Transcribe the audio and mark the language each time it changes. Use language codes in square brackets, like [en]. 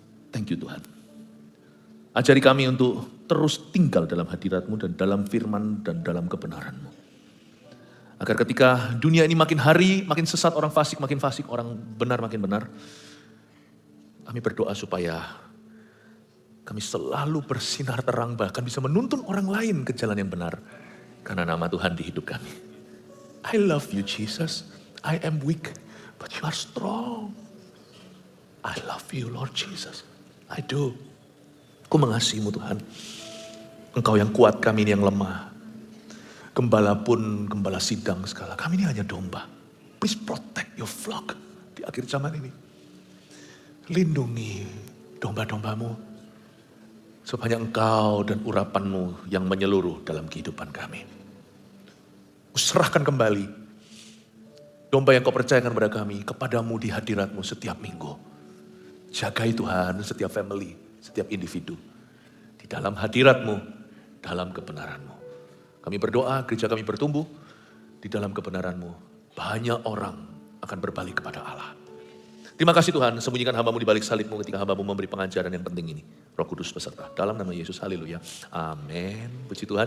[en] Thank you [id] Tuhan. Ajari kami untuk terus tinggal dalam hadirat-Mu dan dalam firman dan dalam kebenaran-Mu. Agar ketika dunia ini makin hari, makin sesat, orang fasik makin fasik, orang benar makin benar. Kami berdoa supaya kami selalu bersinar terang, bahkan bisa menuntun orang lain ke jalan yang benar. Karena nama Tuhan di hidup kami. [en] I love you Jesus, I am weak, but you are strong. I love you Lord Jesus, I do. [id] Aku mengasihimu Tuhan. Engkau yang kuat, kami ini yang lemah. Gembala pun gembala sidang segala. Kami ini hanya domba. [en] Please protect your flock [id] di akhir zaman ini. Lindungi domba-dombamu. Supaya engkau dan urapanmu yang menyeluruh dalam kehidupan kami. Serahkan kembali domba yang kau percayakan kepada kami. Kepadamu di hadiratmu setiap minggu. Jagai Tuhan setiap family. Setiap individu, di dalam hadirat-Mu, dalam kebenaran-Mu. Kami berdoa, gereja kami bertumbuh, di dalam kebenaran-Mu. Banyak orang akan berbalik kepada Allah. Terima kasih Tuhan, sembunyikan hamba-Mu di balik salib-Mu ketika hamba-Mu memberi pengajaran yang penting ini. Roh Kudus beserta, dalam nama Yesus, haleluya. Amin. Puji Tuhan.